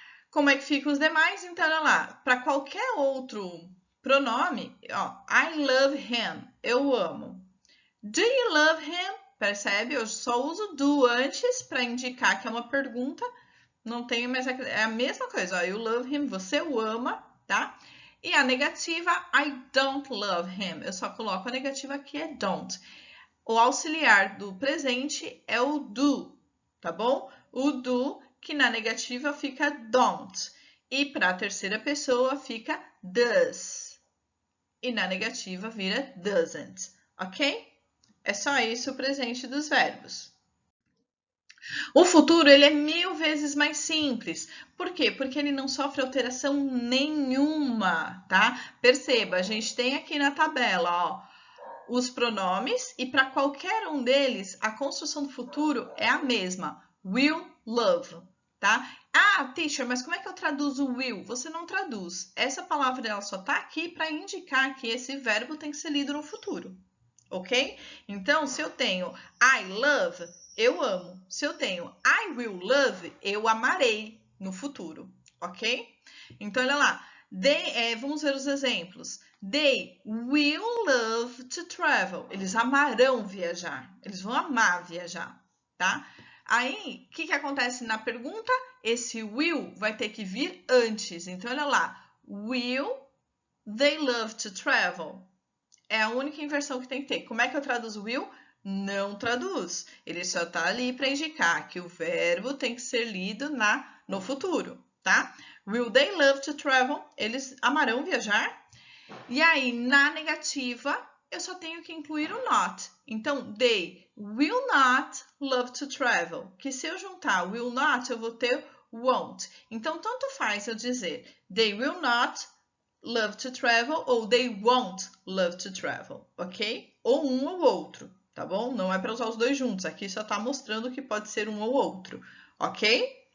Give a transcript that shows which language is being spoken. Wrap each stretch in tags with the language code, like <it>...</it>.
<pt>Como é que ficam os demais? Então, olha lá. Para qualquer outro pronome, ó,</pt> <en>I love him,</en> <pt>eu amo.</pt> <en>Do you love him?</en> <pt>Percebe? Eu só uso do antes para indicar que é uma pergunta. Não tenho mais... É a mesma coisa, ó.</pt> <en>You love him,</en> <pt>você o ama, tá? E a negativa,</pt> <en>I don't love him.</en> <pt>Eu só coloco a negativa que é don't. O auxiliar do presente é o do, tá bom? O do, que na negativa fica don't. E para a terceira pessoa fica does. E na negativa vira doesn't, ok? É só isso o presente dos verbos. O futuro ele é 1000 vezes mais simples. Por quê? Porque ele não sofre alteração nenhuma, tá? Perceba, a gente tem aqui na tabela, ó, os pronomes e para qualquer um deles a construção do futuro é a mesma. Will, love, tá? Ah, teacher, mas como é que eu traduzo will? Você não traduz. Essa palavra ela só tá aqui para indicar que esse verbo tem que ser lido no futuro, ok? Então, se eu tenho</pt> <en>I love,</en> <pt>eu amo. Se eu tenho</pt> <en>I will love,</en> <pt>eu amarei no futuro, ok? Então, olha lá. Vamos ver os exemplos.</pt> <en>They will love to travel.</en> <pt>Eles amarão viajar. Eles vão amar viajar, tá? Aí, o que acontece na pergunta? Esse will vai ter que vir antes. Então, olha lá.</pt> <en>Will they love to travel?</en> <pt>É a única inversão que tem que ter. Como é que eu traduzo will? Não traduz. Ele só está ali para indicar que o verbo tem que ser lido no futuro, tá?</pt> <en>Will they love to travel?</en> <pt>Eles amarão viajar? E aí, na negativa, eu só tenho que incluir o not.</pt> <en>Então, they will not love to travel.</en> <pt>Que se eu juntar will not, eu vou ter won't. Então, tanto faz eu dizer</pt> <en>they will not love to travel</en> <pt>ou</pt> <en>they won't love to travel,</en> <pt>ok? Ou um ou outro, tá bom? Não é para usar os dois juntos. Aqui só está mostrando que pode ser um ou outro, ok?</pt>